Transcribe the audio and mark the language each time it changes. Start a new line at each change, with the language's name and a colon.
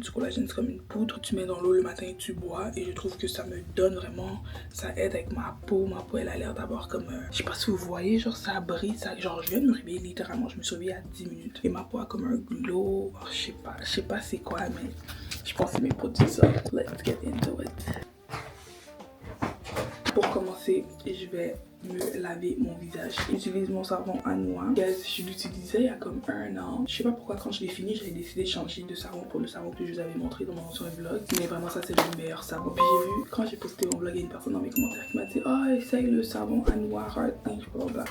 French: Du collagène, c'est comme une poudre. Tu mets dans l'eau le matin et tu bois. Et je trouve que ça me donne vraiment, ça aide avec ma peau. Ma peau, elle a l'air d'avoir comme, je sais pas si vous voyez, genre ça brille. Genre, je viens de me réveiller littéralement. Je me suis réveillée à 10 minutes. Et ma peau a comme un glow. Oh, je sais pas c'est quoi, mais je pense que c'est mes produits ça.
English: Let's get into it.
French: Pour commencer, je vais me laver mon visage. J'utilise mon savon à noix. Guys, je l'utilisais il y a comme 1 an. Je sais pas pourquoi quand je l'ai fini, j'avais décidé de changer de savon pour le savon que je vous avais montré dans mon ancien vlog. Mais vraiment ça c'est le meilleur savon. Puis j'ai vu, quand j'ai posté mon vlog, il y a une personne dans mes commentaires qui m'a dit oh essaye le savon à noix Heart Bleach, blablabla.